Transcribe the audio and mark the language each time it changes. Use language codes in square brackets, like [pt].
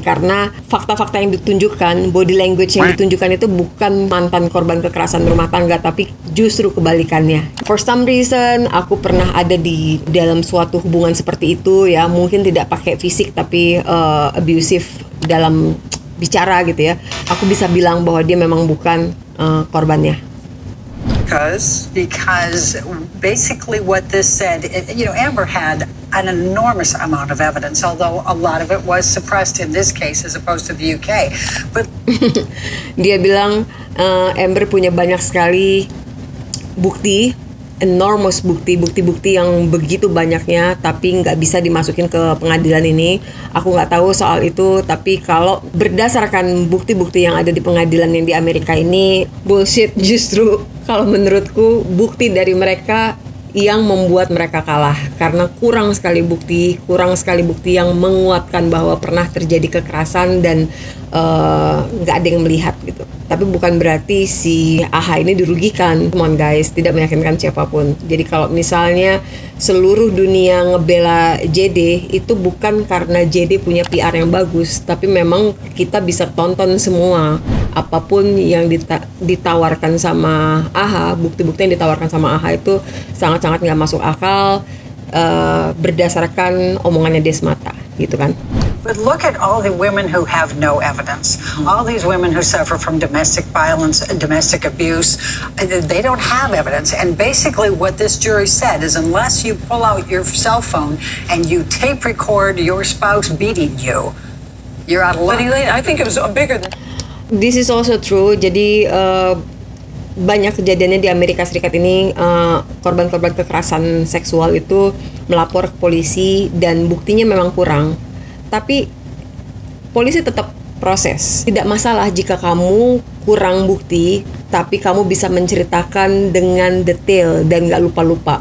[id] Karena fakta-fakta yang ditunjukkan, [en] body language [id] yang ditunjukkan itu bukan mantan korban kekerasan rumah tangga, tapi justru kebalikannya. [en] For some reason, [id] aku pernah ada di dalam suatu hubungan seperti itu ya. Mungkin tidak pakai fisik, tapi abusive dalam bicara gitu ya. Aku bisa bilang bahwa dia memang bukan korbannya. [en] Because basically what this said, Amber had an enormous amount of evidence, although a lot of it was suppressed in this case as opposed to the UK. But [id] dia bilang Amber punya banyak sekali bukti, enormous bukti yang begitu banyaknya, tapi nggak bisa dimasukin ke pengadilan ini. Aku nggak tahu soal itu, tapi kalau berdasarkan bukti-bukti yang ada di pengadilan yang di Amerika ini, bullshit justru. Kalau menurutku bukti dari mereka yang membuat mereka kalah, karena kurang sekali bukti yang menguatkan bahwa pernah terjadi kekerasan dan nggak ada yang melihat gitu. Tapi bukan berarti si AHA ini dirugikan. [en] Come on guys, [id] tidak meyakinkan siapapun. Jadi kalau misalnya seluruh dunia ngebela JD, itu bukan karena JD punya PR yang bagus, tapi memang kita bisa tonton semua apapun yang ditawarkan sama AHA, bukti-bukti yang ditawarkan sama AHA itu sangat-sangat nggak masuk akal berdasarkan omongannya dia semata, gitu kan. [en] But look at all the women who have no evidence. All these women who suffer from domestic violence and domestic abuse, they don't have evidence. And basically what this jury said is unless you pull out your cell phone and you tape record your spouse beating you, you're out of luck. But Elaine, I think it was bigger than... This is also true. [id] Jadi banyak kejadiannya di Amerika Serikat ini, korban-korban kekerasan seksual itu melapor ke polisi dan buktinya memang kurang. Tapi polisi tetap proses. Tidak masalah jika kamu kurang bukti, tapi kamu bisa menceritakan dengan detail dan nggak lupa-lupa.